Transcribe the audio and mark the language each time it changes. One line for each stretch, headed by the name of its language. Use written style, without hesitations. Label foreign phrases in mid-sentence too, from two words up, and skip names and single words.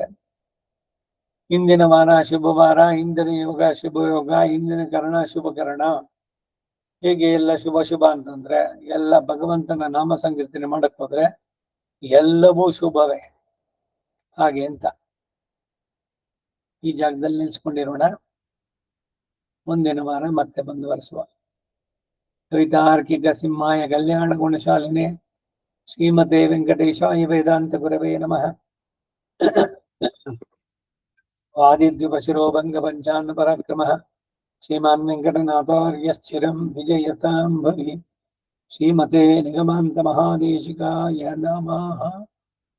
Kannada: ಇಂದಿನ ವಾರ ಶುಭವಾರ, ಇಂದಿನ ಯೋಗ ಶುಭಯೋಗ, ಇಂದಿನ ಕರ್ಣ ಶುಭಕರಣ, ಹೀಗೆ ಎಲ್ಲ ಶುಭ ಅಂತಂದ್ರೆ ಎಲ್ಲ ಭಗವಂತನ ನಾಮ ಸಂಕೀರ್ತನೆ ಮಾಡಕ್ ಹೋದ್ರೆ ಎಲ್ಲವೂ ಶುಭವೇ. ಹಾಗೆ ಅಂತ ಈ ಜಾಗದಲ್ಲಿ ನಿಲ್ಸ್ಕೊಂಡಿರೋಣ. ಮುಂದಿನ ವಾರ ಮತ್ತೆ ಮುಂದುವರಿಸುವ.
Sanskrit: ಕವಿತಾರ್ಕಿಕ ಸಿಂಹಾಯ ಕಲ್ಯಾಣ ಗುಣಶಾಲಿನೇ ಶ್ರೀಮತೆ ವೆಂಕಟೇಶಾಯ ವೇದಾಂತ ಗುರವೇ ನಮಃ. ಆದಿದ್ಯುಪಶಿರೋಭಂಗ ಪಂಚಾನ್ನ ಪರಾಕ್ರಮಃ ಶ್ರೀಮಾನ್ ವೆಂಕಟನಾಥಾರ್ಯಶ್ಚಿರಂ ವಿಜಯತಾಂ ಭವಿ. ಶ್ರೀಮತೆ ನಿಗಮಾಂತ ಮಹಾದೇಶಿಕಾಯ ನಮಃ.